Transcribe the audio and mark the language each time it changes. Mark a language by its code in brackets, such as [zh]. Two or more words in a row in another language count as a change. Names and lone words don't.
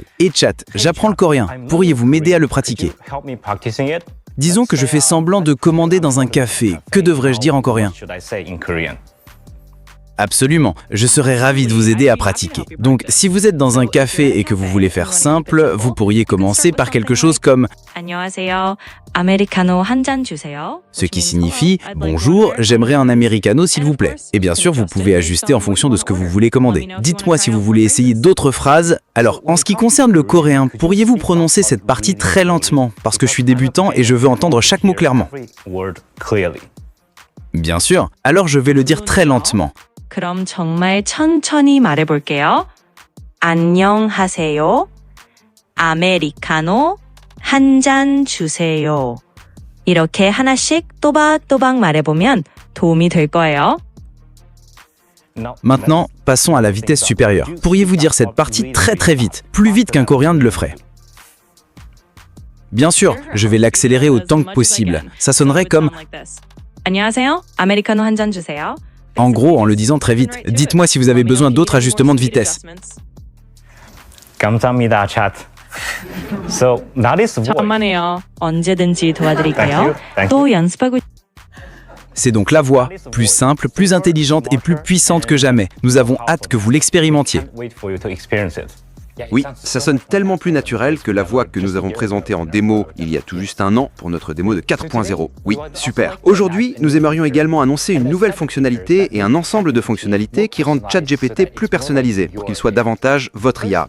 [fr] Et chat, j'apprends le coréen. Pourriez-vous m'aider à le pratiquer? Disons que je fais semblant de commander dans un café. Que devrais-je dire en coréen? Absolument, je serais ravi de vous aider à pratiquer. Donc, si vous êtes dans un café et que vous voulez faire simple, vous pourriez commencer par quelque chose comme [ko] 안녕하세요. 아메리카노 한 잔 주세요. [fr] ce qui signifie « Bonjour, j'aimerais un americano s'il vous plaît ». Et bien sûr, vous pouvez ajuster en fonction de ce que vous voulez commander. Dites-moi si vous voulez essayer d'autres phrases. Alors, en ce qui concerne le coréen, pourriez-vous prononcer cette partie très lentement? Parce que je suis débutant et je veux entendre chaque mot clairement. Bien sûr, alors je vais le dire très lentement. [ko] 그럼 정말 천천히 말해볼게요. 안녕하세요. 아메리카노 한 잔 주세요. 이렇게 하나씩 또박또박 말해보면 도움이 될 거예요. [fr] Maintenant, passons à la vitesse supérieure. Pourriez-vous dire cette partie très très vite, plus vite qu'un coréen ne le ferait? Bien sûr, je vais l'accélérer autant que possible. Ça sonnerait comme 안녕하세요. 아메리카노 한 잔 주세요. en gros en le disant très vite. Dites-moi si vous avez besoin d'autres ajustements de vitesse. [ko] 감사합니다, [en] chat. So that is voice. [ko] 천만에요. 언제든지 도와드릴게요. 또 연습하고 [fr] C'est donc la voix, plus simple, plus intelligente et plus puissante que jamais. Nous avons hâte que vous l'expérimentiez. [en] Wait for you to experience it. [fr] Oui, ça sonne tellement plus naturel que la voix que nous avons présentée en démo il y a tout juste un an pour notre démo de 4.0. Oui, super. Aujourd'hui, nous aimerions également annoncer une nouvelle fonctionnalité et un ensemble de fonctionnalités qui rendent ChatGPT plus personnalisé pour qu'il soit davantage votre IA.